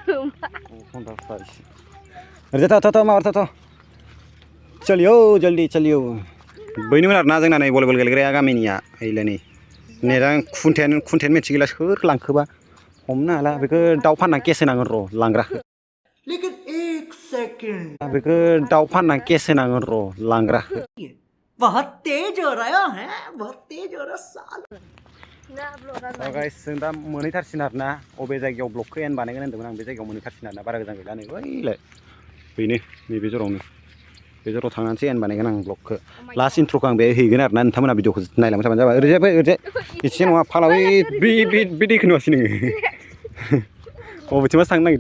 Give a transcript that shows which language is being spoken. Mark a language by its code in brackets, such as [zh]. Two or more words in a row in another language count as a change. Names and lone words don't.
[brx] ओरैजाय थ' माबार थ' [hi] चलियो जल्दी चलियो [brx] बैनोमोन आरोना जोंना नै भलिबल गेलेग्राया गामिनिया ओइलाय नै नेटा खुन्थायानो मिथिगैला सोर लांखोबा हमनो हाला बेखौ दाउ फानना केस होनांगोन र' लांग्राखौ [hi] लेकिन 1 सेकंड [brx] बेखौ दाउ फानना केस होनांगोन र' लांग्राखौ [hi] बहुत तेज हो रहा है साल [brx] गाइस जों दा मोनहैथारसिन आरोना अबे जायगायाव ब्लगखौ एन बानायगोन होन्दोंमोन आं बे जायगायाव मोनहैथारसिन आरोना बारा गोजान गैला नै बैलाय बेनो नैबे जरावनो बे जराव थांनानैसो एन बानायगोन आं ब्लगखौ लास्ट इन्ट्र'खौ आं बे हैगोन आरोना नोंथांमोना भिडिअखौ नायलांबाय थाबानो जाबाय ओरैजाय एसे नङा फालावै बे दैखौ नुवासै नोङो बबेथिंबासो थांनो नागिरदों